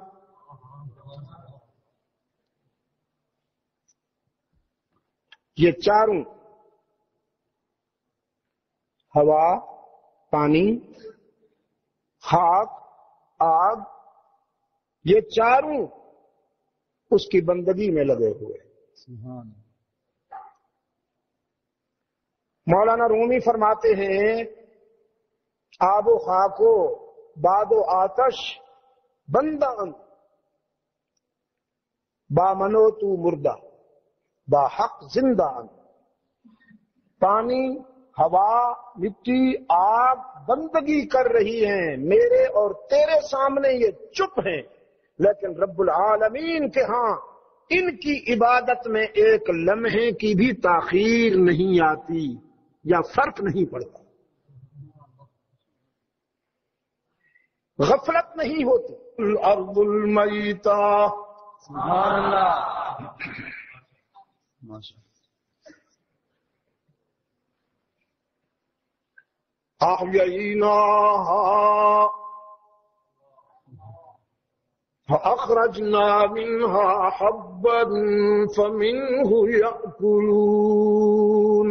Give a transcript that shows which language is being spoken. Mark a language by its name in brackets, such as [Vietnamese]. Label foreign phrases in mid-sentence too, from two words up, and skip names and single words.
[Urdu] یہ چاروں، ہوا، پانی، خاک، آگ، یہ چاروں اس کی بندگی میں لگے ہوئے۔ مولانا رومی فرماتے ہیں، [Persian] آب و خاک و باد و آتش بندان، با منو تو مردہ با حق زندان۔ [Urdu] پانی، ہوا، مٹی، آگ بندگی کر رہی ہیں، میرے اور تیرے سامنے یہ چپ ہیں، لیکن رب العالمین کے ہاں ان کی عبادت میں ایک لمحے کی بھی تاخیر نہیں آتی یا فرق نہیں پڑتا، غفلت نہیں ہوتی۔ [Arabic] الارض المیتہ، سبحان اللہ، ماشاء احییناها فاخرجنا منها حبا فمنه یأکلون،